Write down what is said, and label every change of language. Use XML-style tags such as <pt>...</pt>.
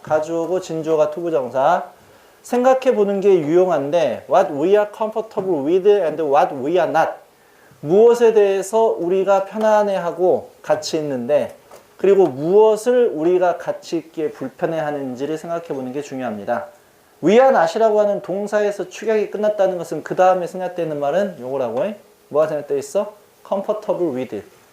<ko>가주어고 진주어가 투부정사. 생각해보는 게 유용한데</ko> <en>what we are comfortable with and what we are not.</en> <ko>무엇에 대해서 우리가 편안해하고 가치 있는데 그리고 무엇을 우리가 가치 있게 불편해하는지를 생각해보는 게 중요합니다. we are not이라고 하는 동사에서 축약이 끝났다는 것은 그 다음에 생략되어 있는 말은 요거라고 해. 뭐가 생략되어 있어? comfortable with.</ko>